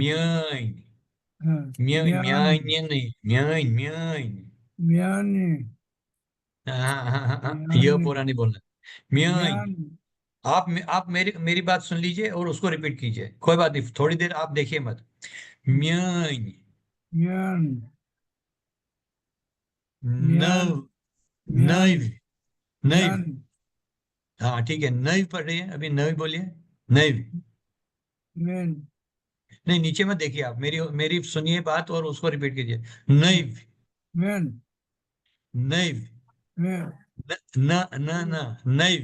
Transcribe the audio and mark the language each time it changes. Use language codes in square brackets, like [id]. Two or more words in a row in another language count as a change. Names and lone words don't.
[ks] म्यान, हाँ म्यान म्यान्य नहीं, म्यान, म्यान। म्यान [hi] हाँ हाँ हाँ हाँ हाँ, ये [ks] म्यान [hi] पूरा नहीं बोलना, म्यान। [ks] म्यान [hi] आप मेरी मेरी बात सुन लीजिए और उसको रिपीट कीजिए, कोई बात नहीं, थोड़ी देर आप देखिए मत। [ks] म्यान, म्यान म्यान नव, म्यान नैव, नैव। म्यान [hi] हाँ ठीक है, नैव पढ़ रही है अभी, नैव बोलिए, नैव। [ks] म्यान [hi] नहीं, नीचे मत देखिए आप, मेरी मेरी सुनिए बात और उसको रिपीट कीजिए। [ks] नैव, म्यान नैव, म्यान न न न न, नैव,